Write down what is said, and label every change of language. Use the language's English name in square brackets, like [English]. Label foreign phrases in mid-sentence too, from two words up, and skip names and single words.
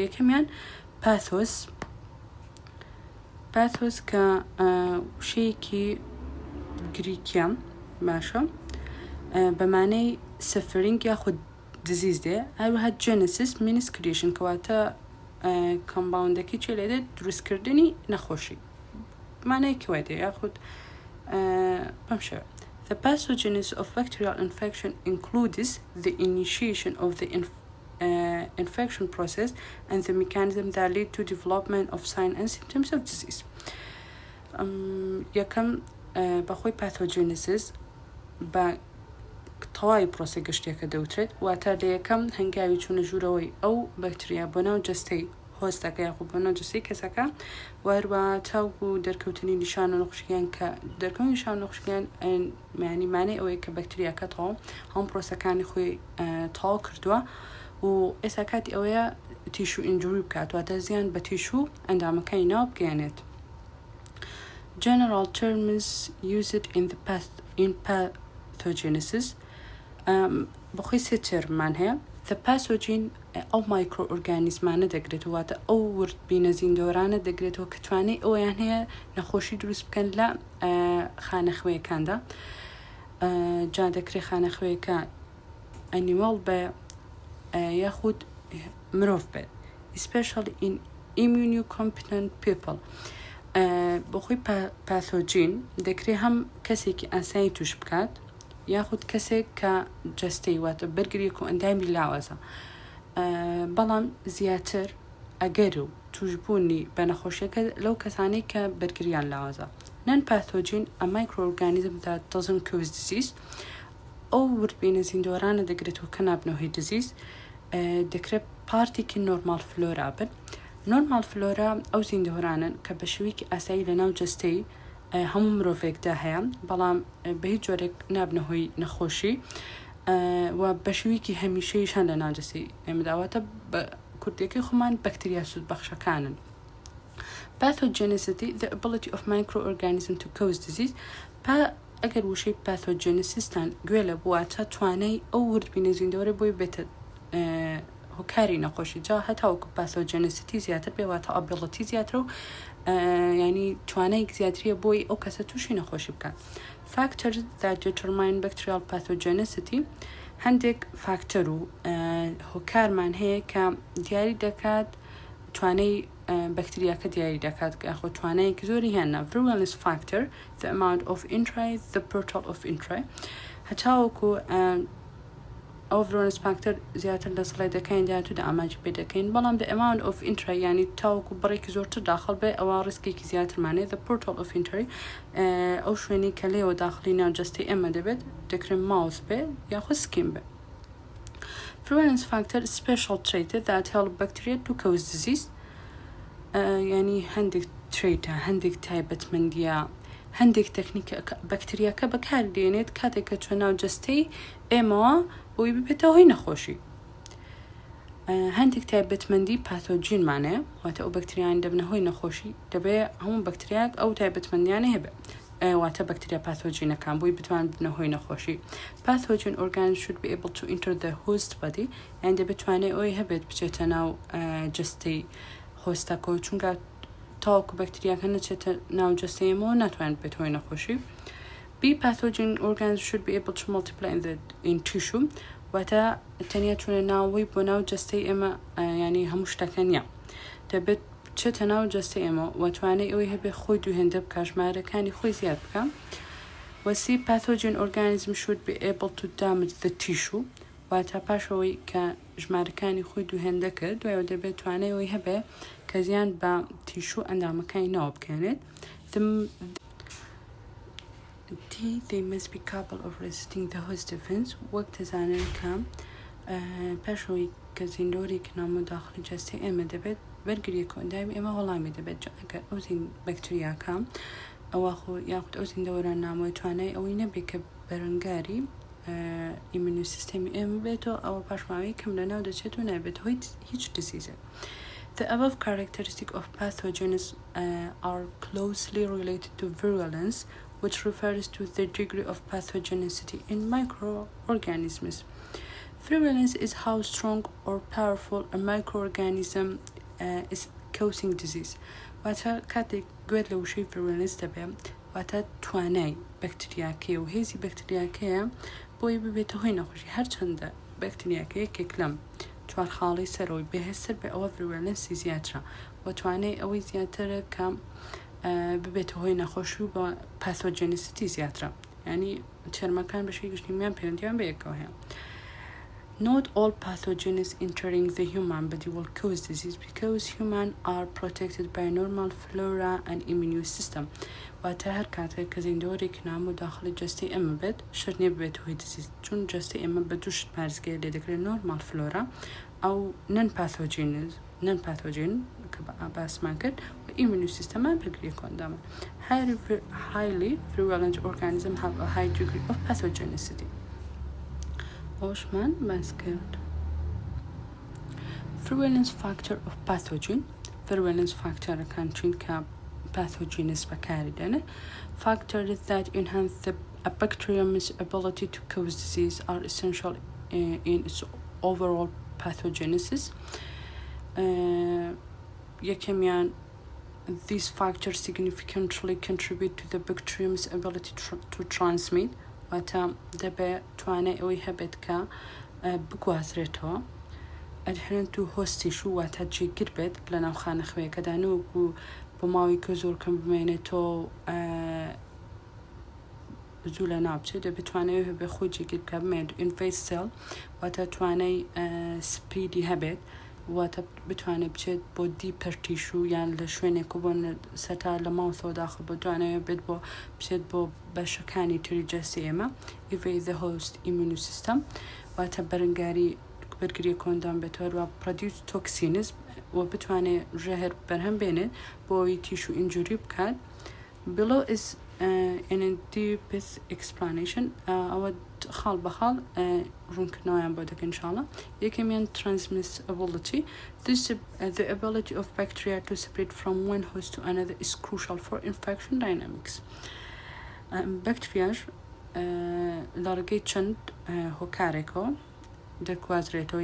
[Central Kurdish] یەکەمیان پاثۆس کە شەیەکی گریکیە باشە بەمانەی سەفرینگ یاخود دیزیز دێ. هەروەها [English] genesis means creation [Central Kurdish] کەواتە کمپاوندەکە چێ لێ دێت دروستکردنی نەخۆشی مانایکی وای دێ یاخود بەم شێوە. [English] The pathogenesis of bacterial infection includes the initiation of the infection process and the mechanism that lead to development of signs and symptoms of disease. [Central Kurdish] یەکەم بەخۆی pathogenesis بە تەواوی پرۆسە گەشتێکە دەوترێت واتە لە یەکەم هەنگاوی چوونە ژوورەوەی ئەو بەکتریا بۆ ناو جەستەی هۆستەکە یاخود بۆ ناو جەستەی کەسەکە وەروە تاوکو دەرکەوتنی نیشان و نەخۆشییان کە دەرکەوتنی نیشان و نەخۆشییان معنی مانای ئەوەیە کە بەکتریاکە تەواو هەم پرۆسەکانی خۆی تەواو کردووە و ئێستا کاتی ئەوەیە [English] tissue injury [Central Kurdish] بکات واتە زیان بە تیشو ئەندامەکانی ناو بگەێنێت. [English] General terms used in pathogenesis [Central Kurdish] بەخۆی سێ تێرمان هەیە. [English] The pathogen [Central Kurdish] ئەو مایکرۆئۆرگانیزمانە دەگرێتەوە واتە ئەو وردبینە زیندەوەرانە دەگرێتەوە کە توانێت ئەویان هەیە نەخۆشی دروست بکەن لە خانەخوێیەکاندا. جا دەکرێت خانەخوێیەکە ئەنیمەڵ بە یاخود مرۆڤ بێت [English] especially in immunocompetent people. [Central Kurdish] بۆ خۆی پاثۆجین دەکرێت هەم کەسێکی ئاسایی توش بکات یاخود کەسێک کە جەستەی واتە بەرگریەک و ئەندامی لاوازە بەڵام زیاتر ئەگەر و توشبوونی بە نەخۆشیەکە لەو کەسانەی کە بەرگریان لاوازە. [English] Non-pathogen, a microorganism that doesn't cause disease. [Central Kurdish] ئەو وردبینە زیندۆرانە دەگرێتەوە کە نابنەوەی disease دەکرێت پارتێکی [English] normal flora [Central Kurdish] بن. [English] normal flora [Central Kurdish] ئەو زیندۆرانن کە بە شێوەیەکی ئاسایی لەناو جەستەی هەموو مرۆڤێکدا هەیە بەڵام بە هیچ جۆرێک نابنەهۆی نەخۆشی و بە شێوەیەکی هەمیشەیشان لەناو جەستەی ئێمەداواتە بە کوردەکەی خۆمان بەکتریا سوودبەخشەکانن. [English] Pathogenicity, the ability of microorganisms to cause disease. [Central Kurdish] ئەگەر وشەی پاثۆجێنسیستان گوێ لە بواتە توانای ئەو وردبینە زیندۆرە بۆی بێتە هۆکاری نەخۆشی جا هەتاوەکو پاثۆجێنسیتی زیاتر بێواتە ئابیڵەتی زیاتر و ینی توانایك زیاتریە بۆی ئەو کەسە تووشی نەخۆشی بکات. [English] Factors that determine bacterial pathogenicity [Central Kurdish] هەندێک فاکتەر و هۆکارمان هەیە کە دیاری دەکات توانای بەکتریاکە دیاری دەکات کە خۆ توانایەکی زۆری هێنا. [English] Virulence factor, the amount of entry, the portal of entry. [Central Kurdish] هەتاوەکو ئەو [English] virulence factor [Central Kurdish] زیاتر لە سڵایدەکانی داهاتوودا ئاماژی پێ دەکەین بەڵام [English] the amount of entry [Central Kurdish] یعنی تاوەکو بڕێکی زۆرتر داخل بێ ئەوە ڕسکێکی زیاترمانێ. [English] The portal of entry [Central Kurdish] ئەو شوێنی کە لێەوە داخلی ناو جەستەی ئێمە دەبێت دەکرێت ماوس بێ یاخود سکین بێ. [English] Virulence factor special traits that help bacteria to cause disease. [Central Kurdish] ینی هەندێک تریتە هەندێک تایبەتمەندیە هەندێک تەکنیکە بەکتریاکە بەکاردێنێت کاتێک کە چۆن ناو جەستەی ئێمەوە بۆی ببێتە هۆی نەخۆشی. هەندێک تایبەتمەندی پاثۆجینمانەیە واتە ئەو بەکتریان دەبنە هۆی نەخۆشی دەبێت هەموو بەکتریاک ئەو تایبەتمەندیانە هەبێت واتە بەکتریا پاثۆجینەکان بۆی بتوان بنە هۆی نەخۆشی. [English] Pathogen organisms should be able to enter the host body [Central Kurdish] یان دەبێت توانای ئەوی هەبێت بچێتە ناو جەستەی هۆستەکە چونکە تاوەکو بەکتریاکە نەچێتە ناو جەستەیەمەوە ناتوانێت بێت هۆی نەخۆشی. B. [English] Pathogen organisms should be able to multiply in tissue [Central Kurdish] واتە تەنیا چونە ناوەی بۆ ناو جەستەی ئێمە ینی هەموو شتەکە نییە دەبێت بچێتە ناو جەستەی ئێمە و توانای ئەوەی هەبێت خۆی دووهێندە بکە ژمارەکانی خۆی زیاد بکە. [English] C. Pathogen organisms should be able to damage the tissue [Central Kurdish] واتە پاشەوەی کە ژمارەکانی خۆی دووهێندە کرد دوایەوە دەبێت توانای ئەوەی هەبێت کە زیان بە تیشو ئەندامەکانی ناوە بکەنێت. D. [English] They must be capable of resisting the host defense [Central Kurdish] وەک دەزانن کە پاشەوەی کە زیندۆرێکی نامۆ داخلی جەستەی ئێمە دەبێت بەرگریەکە ئەندامی ئێمە وەڵامی دەبێت ئەگەر ئەو بەکتریاکە ئەوە خۆ یاخود ئەو زیندەوەرە نامۆی توانای ئەوەی نەبێت کە بەرەنگاری [English] immune system [Central Kurdish] ئێمە بێتەوە ئەوە پاشماوەی کەم لەناو دەچێت و نابێت هۆی هیچ دیسیزە. [English] The above characteristics of pathogens are closely related to virulence, which refers to the degree of pathogenicity in microorganisms. Virulence is how strong or powerful a microorganism is causing disease. [Central Kurdish] واتە کاتێک گوێت لە وشەی virulence دەبێت واتە توانای بەکتریاکەیە و هێزی بەکتریاکەیە بۆی ببێتە هۆی نەخۆشی هەرچەندە بەکتریاکە یەکێک لەم چوار خاڵی سەرەوەی بەهێزتر بێ ئەوە virulence زیاترە و توانای ئەوەی زیاترە کە ببێتە هۆی نەخۆشی و بە پاثۆجێنسیتی زیاترە ینی تێرمەکان بەشەی گشتیمیان پەیوەندیان بە یەکەوە هەیە. [English] Not all pathogens entering the human body will cause disease because humans are protected by normal flora and immune system. [Central Kurdish] واتە هەر کاتێک کە زیندۆرێکی نامۆ داخلی جەستەی ئێمە بێت شەر نییە ببێت هۆی دیزیز چون جەستەی ئێمە بە دوو شت پارێزگای لێ دەکرێت [English] normal flora [Central Kurdish] ئەو [English] non pathogen [Central Kurdish] کە باسمان کرد و [English] immune system [Central Kurdish] بەرگریەکە ئەندامە. [English] Highly virulent organisms have a high degree of pathogenicity. [Central Kurdish] ئەوشمان باس کرد. [English] Virulence factor of pathogen. Virulence factorەکان [Central Kurdish] چونکە pathogens بەکاردێنێت. [English] Factors that enhance a bacterium's ability to cause disease are essential in its overall pathogenesis. [Central Kurdish] یەکەمیان [English] these factors significantly contribute to the bacterium's ability to transmit [Central Kurdish] واتە دەبێت توانای ئەوەی هەبێت کە بگوازرێتەوە [English] adherent to host tissue [Central Kurdish] واتە جێگر بێت لە ناو خانەخوێکەدا نەوەکو بۆ ماوەی کە زۆر کەم بمێنێتەوە زوو لە ناو بچێت بتوانێت بێ خۆی جێگر بکە بمێنێت [English] invade cell [Central Kurdish] واتە توانای سپریدی هەبێت واتە بتوانێت بچێت بۆ دیپەر تیشو یان لە شوێنێک بۆ سەتا لە ماوسەوە داخل بتوانێت بێت بۆ بچێت بۆ بەشەکانی تری جەستی ئێمە [English] invade the host immune system [Central Kurdish] واتە بەرگری کۆندان بێتەوە و [English] produce toxins [Central Kurdish] و بتوانێت ژەهر بەرهەم بێنێت بۆ ئەوی [English] tissue injury [Central Kurdish] بکات. [English] Below is an in-depth explanation [Central Kurdish] ئەوە خاڵ بە خاڵ ڕوونکردنەوەیان بۆ دەکەن ئینشاڵڵا. یەکەمیان transmissibility. [English] The ability of bacteria to spread from one host to another is crucial for infection dynamics. [Central Kurdish] بەکتریاش لە ڕێگەی چەند هۆکارێکەوە دەگوازرێتەوە.